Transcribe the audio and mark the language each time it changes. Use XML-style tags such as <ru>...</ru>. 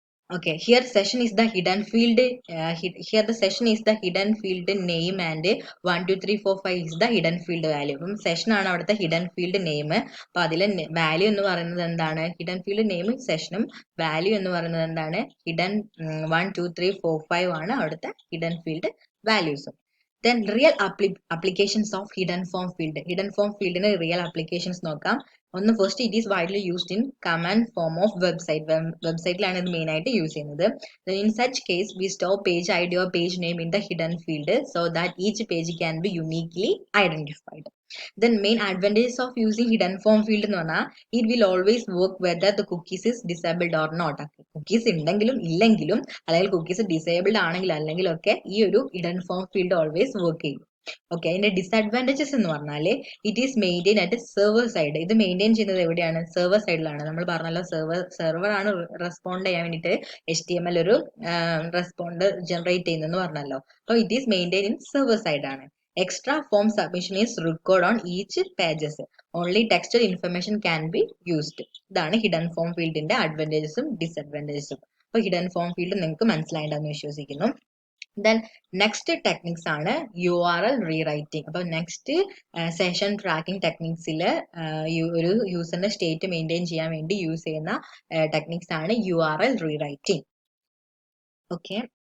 <en>Okay, here session is the hidden field. Here the session is the hidden field name and 1 2 3 4 5 is the hidden field value.</en> <ml>അപ്പം session ആണ് അവിടുത്തെ hidden field name. അപ്പൊ അതിലെ value എന്ന് പറയുന്നത് എന്താണ്? Hidden field name സെഷനും value എന്ന് പറയുന്നത് എന്താണ്? ഹിഡൻ 1 2 3 4 5 ആണ് അവിടുത്തെ hidden field വാല്യൂസും.</ml> <en>Then real applications of hidden form field. Hidden form field ന് real applications</en> <ml>നോക്കാം.</ml> <en>ഒന്ന് first it is widely used in command form of website.</en> <ml>വെബ്സൈറ്റിലാണ് ഇത് മെയിൻ ആയിട്ട് യൂസ് ചെയ്യുന്നത്.</ml> <en>In such case we store page I D or page name in the hidden field so that each page can be uniquely identified. Then main advantages of using hidden form field</en> <ml>എന്ന് പറഞ്ഞാൽ</ml> <en>it will always work whether the cookies is disabled or not.</en> <ml>Cookies ഉണ്ടെങ്കിലും ഇല്ലെങ്കിലും അല്ലെങ്കിൽ cookies disabled ആണെങ്കിലും അല്ലെങ്കിൽ ഒക്കെ ഈ ഒരു hidden form field always work ചെയ്യും.</ml> <en>okay,</en> <ml>അതിന്റെ ഡിസഡ്വാൻറ്റേജസ് എന്ന് പറഞ്ഞാൽ</ml> <en>It is maintain at server side.</en> <ml>ഇത് മെയിൻറ്റെയിൻ ചെയ്യുന്നത് എവിടെയാണ്? സെർവർ സൈഡിലാണ്. നമ്മൾ പറഞ്ഞല്ലോ സെർവർ ആണ് റെസ്പോണ്ട് ചെയ്യാൻ വേണ്ടിയിട്ട് HTML ഒരു റെസ്പോണ്ട് ജനറേറ്റ് ചെയ്യുന്നതെന്ന് പറഞ്ഞല്ലോ. അപ്പോൾ</ml> <en>it is maintain in server side</en> <ml>ആണ്.</ml> <en>Extra form submission is required on each pages. Only textual information can be used.</en> <ml>ഇതാണ് ഹിഡൻ ഫോം ഫീൽഡിന്റെ അഡ്വാൻറ്റേജസും ഡിസഡ്വാൻറ്റേജസും. അപ്പോൾ ഹിഡൻ ഫോം ഫീൽഡ് നിങ്ങൾക്ക് മനസ്സിലായിട്ടുണ്ടെന്ന് വിശ്വസിക്കുന്നു. ദെൻ നെക്സ്റ്റ് ടെക്നിക്സ് ആണ് URL റീറൈറ്റിംഗ്. അപ്പോൾ നെക്സ്റ്റ് സെഷൻ ട്രാക്കിംഗ് ടെക്നിക്സിൽ ഒരു യൂസറിന്റെ state maintain ചെയ്യാൻ വേണ്ടി യൂസ് ചെയ്യുന്ന ടെക്നിക്സ് ആണ് URL റീറൈറ്റിംഗ്. ഓക്കെ,</ml>